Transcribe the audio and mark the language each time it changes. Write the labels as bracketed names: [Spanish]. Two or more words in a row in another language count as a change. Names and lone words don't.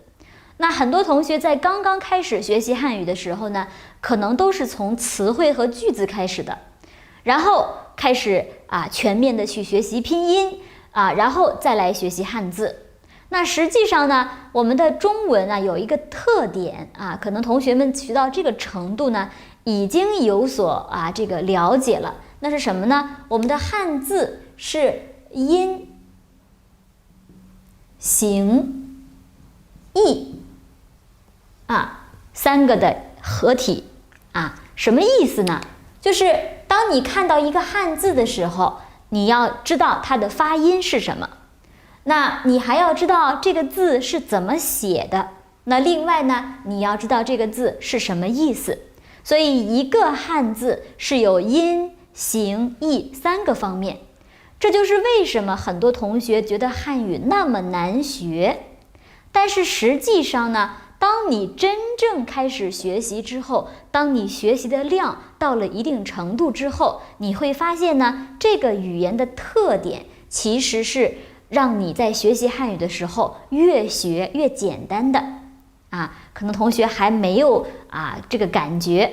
[Chinese] 那很多同學在剛剛開始學習漢語的時候呢，可能都是從詞彙和句子開始的，然後開始全面的去學習拼音然後再來學習漢字。那實際上呢，我們的中文有一個特點可能同學們學到這個程度呢，已經有所這個了解了。那是什麼呢？我們的漢字是音、形、意3個的合體什麼意思呢？就是當你看到一個漢字的時候，你要知道它的發音是什麼，那你還要知道這個字是怎麼寫的，那另外呢，你要知道這個字是什麼意思。所以一個漢字是有音、形、意3個方面。這就是為什麼很多同學覺得漢語那麼難學。但是實際上呢，當你真正開始學習之後，當你學習的量到了一定程度之後，你會發現呢，這個語言的特點其實是讓你在學習漢語的時候越學越簡單的可能同學還沒有這個感覺。